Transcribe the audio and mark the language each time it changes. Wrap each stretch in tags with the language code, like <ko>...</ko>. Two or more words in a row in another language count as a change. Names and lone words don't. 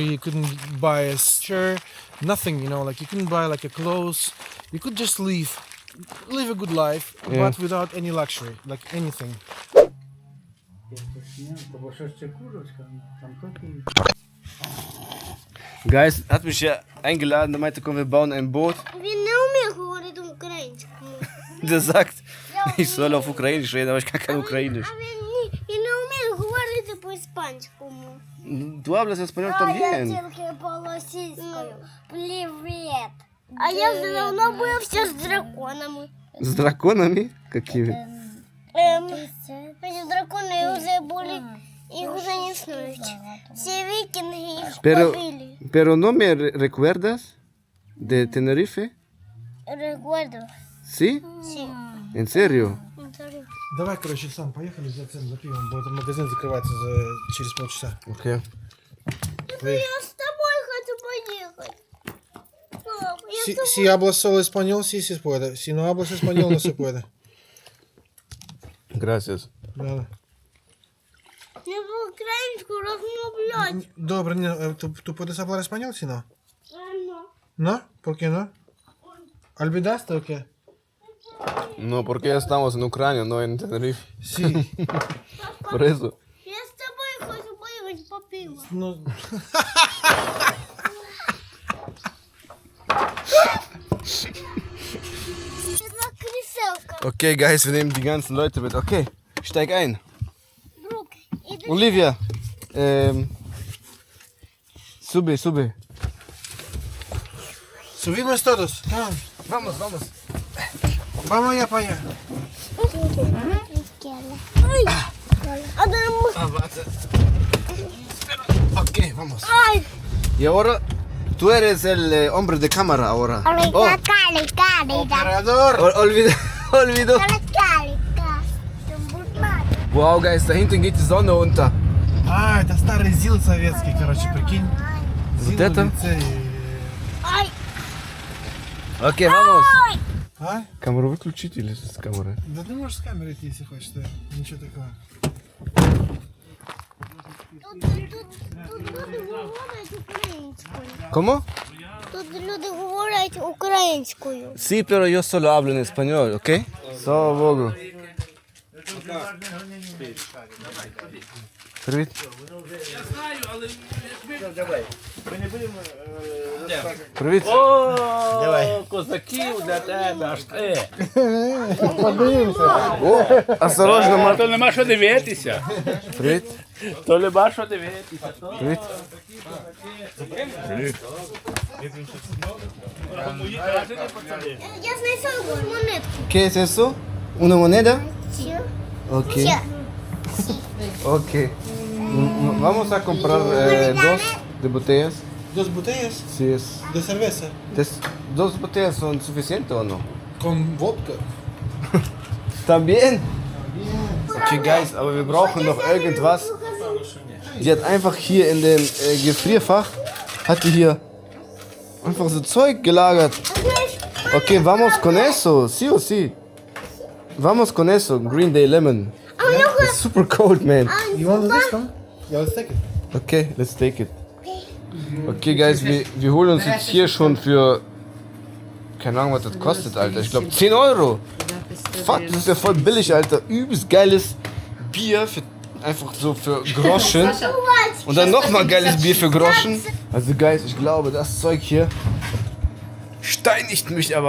<en>You couldn't buy a shirt, nothing, you couldn't buy like a clothes. You could just live a good life, but without any luxury, like anything.</en> <de>Guys, hat mich ja eingeladen, der meinte, komm, wir bauen ein Boot.</de> <uk>Він не вміє говорити українською.</uk> <de>Der sagt, ich soll auf Ukrainisch reden, aber ich kann kein Ukrainisch.</de> <uk>А він не вміє говорити по-іспанському.</uk> <es>Du hablas español</es> <uk>А я</uk> <es>también.</es> <uk>тільки по-російською. Привіт. А я вже давно бився з драконами.</uk> <ru>С драконами? Какими? Эти драконы уже были, их уже не існують.</ru> <uk>Всі вікінги їх</uk> <es>Pero,</es> <uk>побили.</uk> <es>pero no me recuerdas de Tenerife? Recuerdo. ¿Sí? Sí. ¿En serio?</es> <uk>Давай, короче, сам поехали за цим, за пивом, бо магазин закривається через полчаса.</uk> <ru>Окей. Я с тобой хочу поехать. Пап, я с тобой.</ru> <es>Si hablas solo español, sí se puede. Si no hablas español, no se puede. Gracias.</es> <ru>Да.</ru> <uk>Не по-українську розмовлять. Добре,</uk> <es>tú puedes hablar español, si no? ¿No? ¿Por qué no? ¿Olvidaste o qué? No, porque ya estamos en Ucrania, no en Tenerife. Sí. Por eso.</es> <uk>Я з тобою хочу поїхати по пиво. Ну,</uk> <pl>Jedna krysełka.</pl> <en>Okay, Guys,</en> <de>wir nehmen die ganzen Leute mit. Okay, steig ein.</de> <pl>Brooke, idę.</pl> <es>Olivia, sube. Subimos todos.</es> <en>Come on.</en> <es>Vamos. Vamos allá para allá. Ay. Adam. Ah, warte. Okay, vamos. Ay. Y ahora, tú eres el hombre de cámara ahora. Oh, Operador. olvidó.</es> <en>Wow, Guys,</en> <de>da hinten geht die Sonne unter.</de> <ru>А, это старый ЗИЛ советский, короче, прикинь. Вот это? лицей.</ru> <es>Ay. Okay, vamos.</es> <ru>А? Камеру выключить или с камеры? Да ты можешь с камерой идти, если хочешь, да. Ничего такого.</ru> <uk>Тут люди говорять українською.</uk> <es>¿Cómo?</es> <uk>Тут люди говорять українською.</uk> <es>Sí, pero yo solo hablo en español, ¿ok?</es> <uk>Слава Богу. Привіт. Привіт. О, козаків для тебе, аж ти.</uk> <ru>Осторожно, Марк.</ru> <uk>То нема що дивитися. Привіт. То нема що дивитися. Привіт. Я знайшов монетку.</uk> <es>¿Qué es eso? ¿Una moneda?</es> <uk>Все.</uk> <es>Ok. Ok. Vamos a comprar dos de botellas. Dos botellas Sí, es. de cerveza. ¿Dos botellas son suficientes o no? Con vodka. También.</es> <en>Okay, Guys,</en> <de>aber wir brauchen noch irgendwas. Die hat einfach hier in dem Gefrierfach, hat die hier einfach so Zeug gelagert.</de> <es>Okay, vamos con eso, sí o sí. Vamos con eso,</es> <en>Green Day Lemon. It's super cold, man. You want this one? Yeah, let's take it. Okay, let's take it. Okay, Guys,</en> <de>wir holen uns jetzt hier schon für, keine Ahnung, was das kostet, Alter. Ich glaube 10 Euro. Fuck, das ist ja voll billig, Alter. Übelst geiles Bier für einfach so für Groschen. Und dann nochmal geiles Bier für Groschen. Also, Guys, ich glaube, das Zeug hier steinigt mich aber.</de>